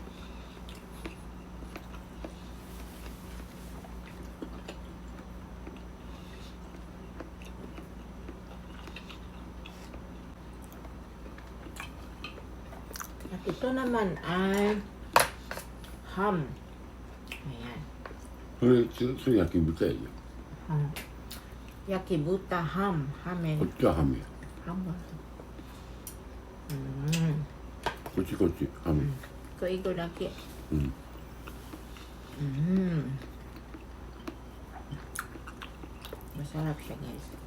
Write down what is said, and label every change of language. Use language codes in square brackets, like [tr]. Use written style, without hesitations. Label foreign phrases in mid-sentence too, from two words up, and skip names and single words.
[tl] At ito naman ay ham. Ayan. [ja] それ焼き豚やじ [tl] Yakibuta ham. [ja] ゃん。 Hamen. こっちはハムや。 [tl] Ham ba? [ja] こっちハム。 [tl] Ito ito laki. [ja] うん。 [tl] Masarap siya, guys.